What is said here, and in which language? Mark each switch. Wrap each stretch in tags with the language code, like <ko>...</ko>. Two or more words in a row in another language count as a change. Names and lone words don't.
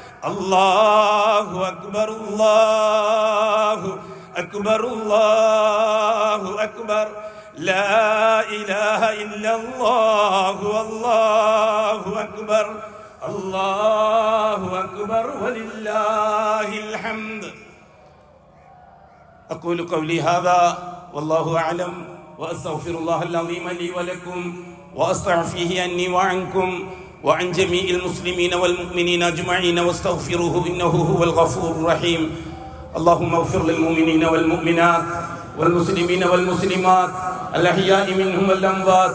<ar>الله أكبر الله أكبر الله أكبر لا إله إلا الله الله أكبر الله أكبر ولله الحمد. أقول قولي هذا والله أعلم وأستغفر الله العظيم لي ولكم وأستعفيه عني وعنكم وعن جميع المسلمين والمؤمنين أجمعين واستغفروه إنه هو الغفور الرحيم. اللهم اغفر للمؤمنين والمؤمنات والمسلمين والمسلمات الأحياء منهم والأموات.</ar>